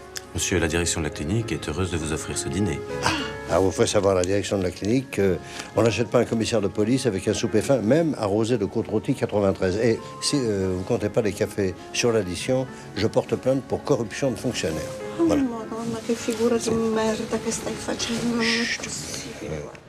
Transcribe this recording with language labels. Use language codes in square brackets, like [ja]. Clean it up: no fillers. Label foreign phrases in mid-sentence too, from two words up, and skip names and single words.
[fr] Monsieur, la direction de la clinique est heureuse de vous offrir ce dîner. Ah, vous faites savoir à la direction de la clinique qu'on n'achète pas un commissaire de police avec un souper fin, même arrosé de côte rôtie 93. Et si vous comptez pas les cafés sur l'addition, je porte plainte pour corruption de fonctionnaires. Voilà. [it] Madonna, che figura di merda che stai facendo, non è possibile.